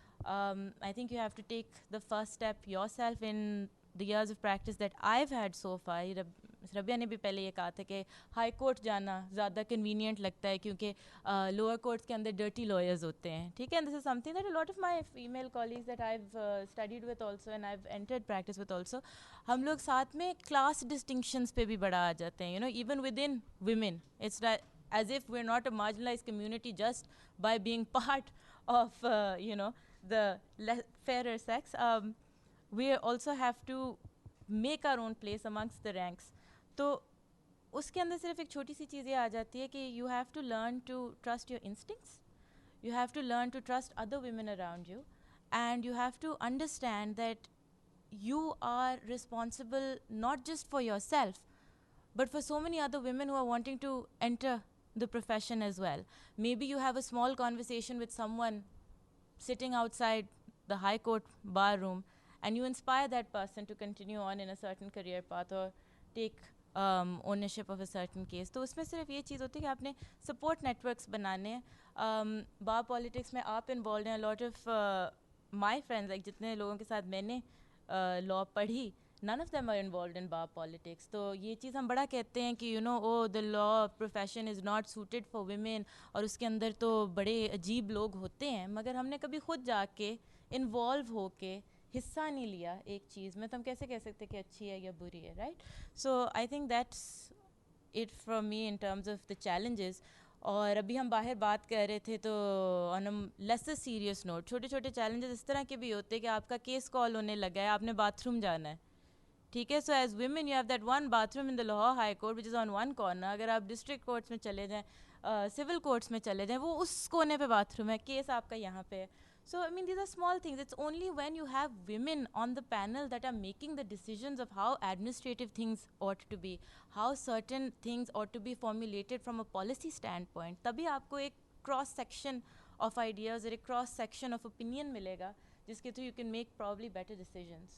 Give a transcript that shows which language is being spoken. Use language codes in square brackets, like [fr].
[en] I think you have to take the first step yourself in the years of practice that I've had so far. [hi] Rabia ने भी पहले ये कहा था कि हाई कोर्ट जाना ज़्यादा कन्वीनियंट लगता है क्योंकि लोअर कोर्ट्स के अंदर डर्टी लॉयर्स होते हैं. [en] ठीक है, and this is something that a lot of my female colleagues that I have studied with also and I have entered practice with also, [hi] हम लोग साथ में क्लास डिस्टिंक्शंस पे भी बड़ा आ जाते हैं. [en] Even within women it's as if we're not a marginalized community just by being part of, the fairer sex. We also have to make our own place amongst the ranks. [hi] तो उसके अंदर सिर्फ एक छोटी सी चीज़ ये आ जाती है कि [en] you have to learn to trust your instincts. You have to learn to trust other women around you. And you have to understand that you are responsible not just for yourself, but for so many other women who are wanting to enter the profession as well. Maybe you have a small conversation with someone sitting outside the high court bar room and you inspire that person to continue on in a certain career path or take ownership of a certain case. [hi] तो उसमें सिर्फ ये चीज़ होती है कि आपने support networks बनाने हैं. bar politics में आप involved हैं. [en] A lot of my friends, like [hi] जितने लोगों के साथ मैंने law पढ़ी, [en] none of them are involved in bar politics. [hi] तो ये चीज़ हम बड़ा कहते हैं कि [en] the law profession is not suited for women [hi] और उसके अंदर तो बड़े अजीब लोग होते हैं, मगर हमने कभी खुद जाके involve होके हिस्सा नहीं लिया एक चीज़ में, तो हम कैसे कह सकते कि अच्छी है या बुरी है, right? [en] So I think that's it from me in terms of the challenges. [hi] और अभी हम बाहर बात कर रहे थे तो [en] on a lesser serious note, [hi] छोटे छोटे चैलेंजेस इस तरह के भी होते हैं कि आपका केस कॉल होने लगा है, आपने बाथरूम जाना है. ठीक है, [en] So as women you have that one bathroom in the Lahore high court which is on one corner. [hi] अगर आप डिस्ट्रिक्ट कोर्ट्स में चले जाएँ, सिविल कोर्ट्स में चले जाएँ, वो उस कोने पे बाथरूम है, केस आपका यहाँ पे है. [en] So, I mean, these are small things. It's only when you have women on the panel that are making the decisions of how administrative things ought to be, how certain things ought to be formulated from a policy standpoint. [hi] तभी आपको एक [en] cross section of ideas or a cross section of opinion [hi] मिलेगा, जिसके through [en] you can make probably better decisions.